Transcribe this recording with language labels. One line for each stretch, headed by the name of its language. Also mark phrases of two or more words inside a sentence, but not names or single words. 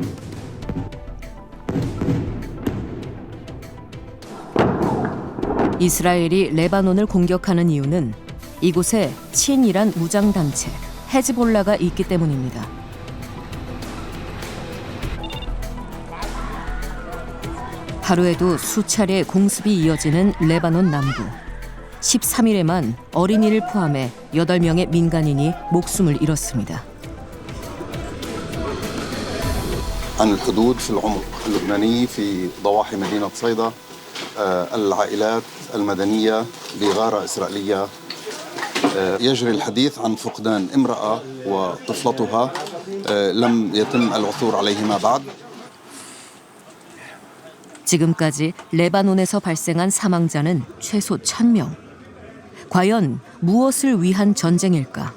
Korean: 이스라엘이 레바논을 공격하는 이유는 이곳에 친이란 무장단체 헤즈볼라가 있기 때문입니다. 하루에도 수차례 공습이 이어지는 레바논 남부. 13일에만 어린이를 포함해 8명의 민간인이 목숨을 잃었습니다.
Arabic: عن الحدود في العمق اللبناني في ضواحي مدينة صيدا العائلات المدنية بغارة إسرائيلية يجري الحديث عن فقدان امرأة وطفلتها لم يتم العثور عليهما بعد.
Korean: 지금까지 레바논에서 발생한 사망자는 최소 1,000명. 과연 무엇을 위한 전쟁일까?